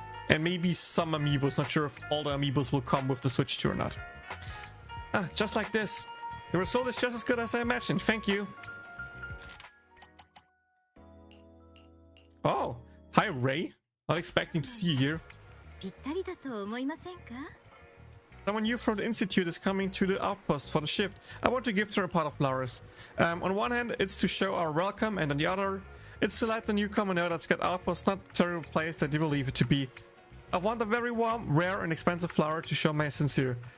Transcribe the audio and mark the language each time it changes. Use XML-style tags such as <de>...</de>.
<en>And maybe some amiibos, not sure if all the amiibos will come with the Switch 2 or not. Ah, just like this. The result is just as good as I imagined, thank you. Oh, hi Ray. Not expecting to see you here.</en> <ja>ぴったりだと思いませんか？</ja> <en>Someone new from the Institute is coming to the outpost for the shift. I want to give her a part of flowers. On one hand, it's to show our welcome, and on the other, it's to let the newcomer know that Scat Outpost not the terrible place that you believe it to be. I want a very warm, rare, and expensive flower to show my sincere.</en>